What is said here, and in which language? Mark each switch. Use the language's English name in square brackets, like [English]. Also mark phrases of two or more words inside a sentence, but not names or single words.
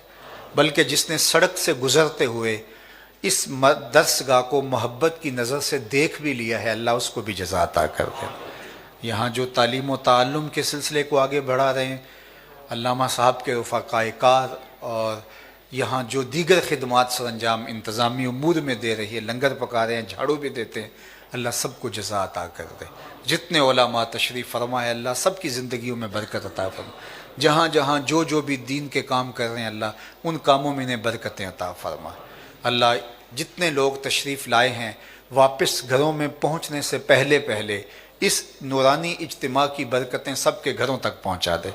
[Urdu] بلکہ جس نے سڑک سے گزرتے ہوئے اس درس گاہ کو محبت کی نظر سے دیکھ بھی لیا ہے، اللہ اس کو بھی جزا عطا کر دے. یہاں جو تعلیم و تعلم کے سلسلے کو آگے بڑھا رہے ہیں علامہ صاحب کے رفقائے کار، اور یہاں جو دیگر خدمات سر انجام انتظامی امور میں دے رہی ہے، لنگر پکا رہے ہیں، جھاڑو بھی دیتے ہیں، اللہ سب کو جزا عطا کر دے. جتنے علماء تشریف فرما ہے، اللہ سب کی زندگیوں میں برکت عطا فرما. جہاں جہاں جو بھی دین کے کام کر رہے ہیں، اللہ ان کاموں میں انہیں برکتیں عطا فرما. اللہ جتنے لوگ تشریف لائے ہیں، واپس گھروں میں پہنچنے سے پہلے اس نورانی اجتماع کی برکتیں سب کے گھروں تک پہنچا دے.